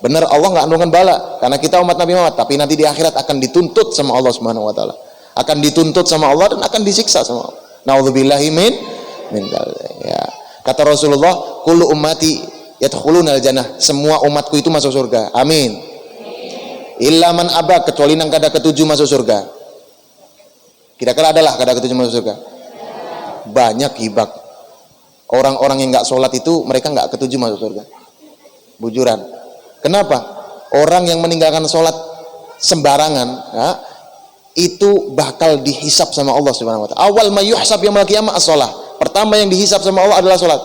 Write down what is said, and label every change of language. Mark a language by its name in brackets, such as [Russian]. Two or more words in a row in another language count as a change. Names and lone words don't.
[Indonesian] Benar Allah nggak nurunkan bala karena kita umat Nabi Muhammad, tapi nanti di akhirat akan dituntut sama Allah [Arabic] سبحانه وتعالى. [Indonesian] Akan dituntut sama Allah dan akan disiksa sama Allah. [Arabic] نعوذ بالله من يا. [Indonesian] Kata Rasulullah, [Arabic] كل أمتي يدخلون الجنة. [Indonesian] Semua umatku itu masuk surga. Amin. [Arabic] إلا من أبى, [Banjar] kecuali nang kada ketujuh masuk surga. Kira-kira adalah kada ketujuh masuk surga? Banyak hibak. [Indonesian] Orang-orang yang nggak sholat itu mereka nggak ketujuh masuk surga. [Banjar] Bujuran. Kenapa? [Indonesian] Orang yang meninggalkan sholat sembarangan, ya, itu bakal dihisap sama Allah [Arabic] سبحانه وتعالى. أول ما يحاسب يوم القيامة الصلاة. [Indonesian] Pertama yang dihisap sama Allah adalah sholat.